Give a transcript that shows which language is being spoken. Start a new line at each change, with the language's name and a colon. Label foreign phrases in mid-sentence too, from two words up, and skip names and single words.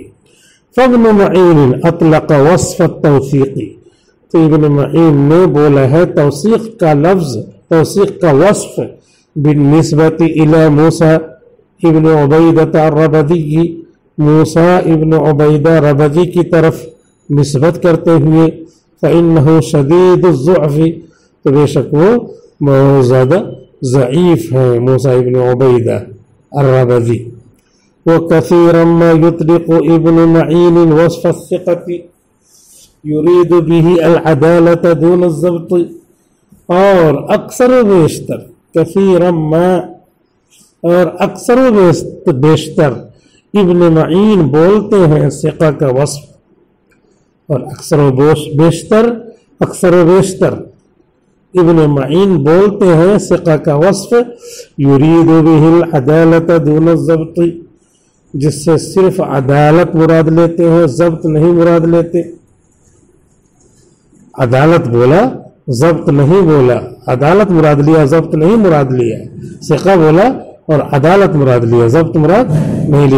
Arabic: فابن معین اطلق وصف التوثیق،
Urdu: تو ابن معین نے بولا ہے توثیق کا لفظ، توثیق کا وصف
Arabic: بالنسبت الی موسیٰ ابن عبیدہ الربدی،
Urdu: موسیٰ ابن عبیدہ ربدی کی طرف نسبت کرتے ہوئے،
Arabic: فإنہ شدید الضعف،
Urdu: تو بے شک وہ بہت زیادہ ضعیف ہیں موسیٰ ابن عبیدہ الربدی۔
Arabic: وکثیرا ما یطلق ابن معین وصف الثقۃ یرید به العدالۃ دون الضبط،
Urdu: اور اکثر و بیشتر،
Arabic: کثیرا ما
Urdu: اور اکثر و بیشتر ابن معین بولتے ہیں ثقہ کا وصف، اور اکثر و بیشتر ابن معین بولتے ہیں ثقہ کا وصف،
Arabic: یرید به العدالۃ دون الضبط،
Urdu: جس سے صرف عدالت مراد لیتے ہیں، ضبط نہیں مراد لیتے۔ عدالت بولا، ضبط نہیں بولا، عدالت مراد لیا، ضبط نہیں مراد لیا، ثقہ بولا اور عدالت مراد لیا، ضبط مراد نہیں لیا۔